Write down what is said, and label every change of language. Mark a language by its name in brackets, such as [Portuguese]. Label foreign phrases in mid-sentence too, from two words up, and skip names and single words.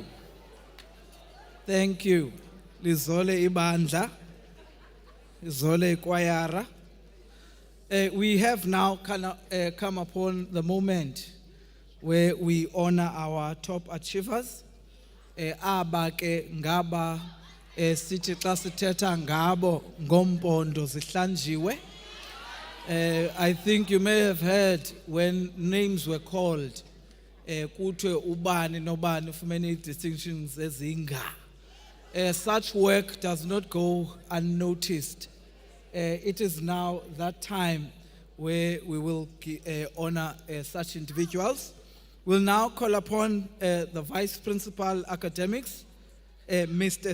[English] Thank you. [Xhosa] Lizole ibandla. Lizole ikwayara. [English] We have now come upon the moment where we honor our top achievers. [Xhosa] Aba ke ngaba sithi xa sithetha ngabo ngompondo zihlanjiwe. [English] I think you may have heard when names were called, [Xhosa] kuthiwe ubani nobani ufumene distinctions ezinga. [English] Such work does not go unnoticed. It is now that time where we will honor such individuals. We'll now call upon the Vice Principal Academics, Mr.